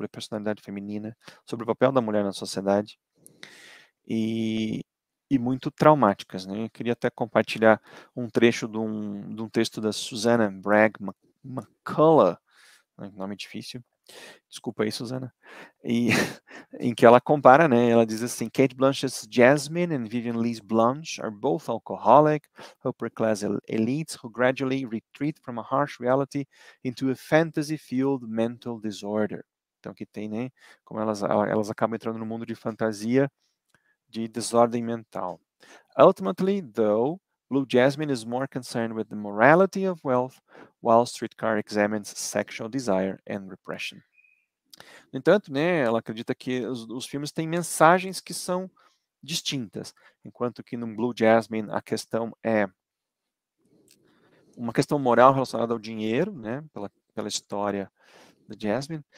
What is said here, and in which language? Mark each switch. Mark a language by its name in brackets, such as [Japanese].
[Portuguese] Sobre a personalidade feminina, sobre o papel da mulher na sociedade e, e muito traumáticas, né? Eu queria até compartilhar um trecho de um texto da Susanna Bragg McCullough, né, nome difícil, desculpa aí, Susana, e em que ela compara, né? Ela diz assim: [English] Kate Blanchett's Jasmine and Vivian Lee's Blanche are both alcoholic, upper-class elites who gradually retreat from a harsh reality into a fantasy-fueled mental disorder. [Portuguese] Então, que tem, né? Como elas acabam entrando no mundo de fantasia, de desordem mental. [English] Ultimately, though, Blue Jasmine is more concerned with the morality of wealth, while Streetcar examines sexual desire and repression. [Portuguese] No entanto, né, ela acredita que os filmes têm mensagens que são distintas, enquanto que no Blue Jasmine a questão é uma questão moral relacionada ao dinheiro, né, pela história da Jasmine.